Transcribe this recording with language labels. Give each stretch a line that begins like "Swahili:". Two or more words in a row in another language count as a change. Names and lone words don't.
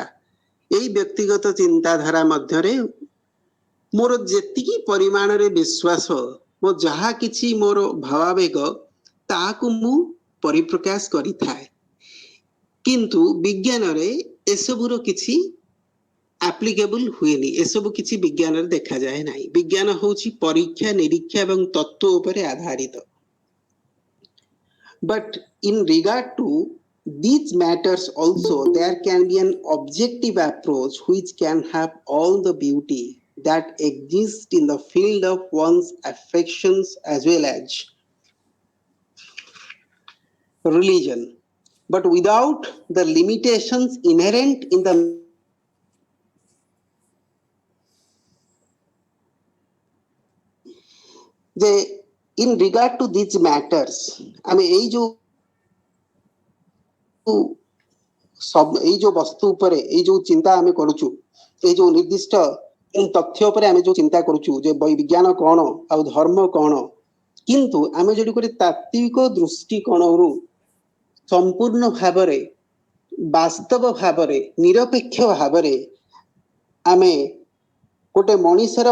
Odia: ଏଇ ବ୍ୟକ୍ତିଗତ ଚିନ୍ତାଧାରା ମଧ୍ୟରେ ମୋର ଯେତିକି ପରିମାଣରେ ବିଶ୍ୱାସ, ମୋ ଯାହା କିଛି ମୋର ଭାବାବେଗ, ତାହାକୁ ମୁଁ ପରିପ୍ରକାଶ କରିଥାଏ। କିନ୍ତୁ ବିଜ୍ଞାନରେ ଏସବୁର କିଛି ଆପ୍ଲିକେବଲ ହୁଏନି, ଏସବୁ କିଛି ବିଜ୍ଞାନରେ ଦେଖାଯାଏ ନାହିଁ। ବିଜ୍ଞାନ ହେଉଛି ପରୀକ୍ଷା ନିରୀକ୍ଷା ଏବଂ ତତ୍ତ୍ୱ ଉପରେ ଆଧାରିତ।
English: But in regard to these matters also, there can be an objective approach which can have all the beauty that exists in the field of one's affections as well as religion, but without the limitations inherent in the in regard to these matters,
Odia: ଆମେ ଏଇ ଯୋଉ ବସ୍ତୁ ଉପରେ ଏଇ ଯୋଉ ଚିନ୍ତା ଆମେ କରୁଛୁ, ଏଇ ଯୋଉ ନିର୍ଦ୍ଦିଷ୍ଟ ତଥ୍ୟ ଉପରେ ଆମେ ଯୋଉ ଚିନ୍ତା କରୁଛୁ ଯେ ବିଜ୍ଞାନ କ'ଣ ଆଉ ଧର୍ମ କ'ଣ, କିନ୍ତୁ ଆମେ ଯଦି ଗୋଟେ ତାତ୍ତ୍ୱିକ ଦୃଷ୍ଟିକୋଣରୁ ସମ୍ପୂର୍ଣ୍ଣ ଭାବରେ ବାସ୍ତବ ଭାବରେ ନିରପେକ୍ଷ ଭାବରେ ଆମେ ଗୋଟେ ମଣିଷର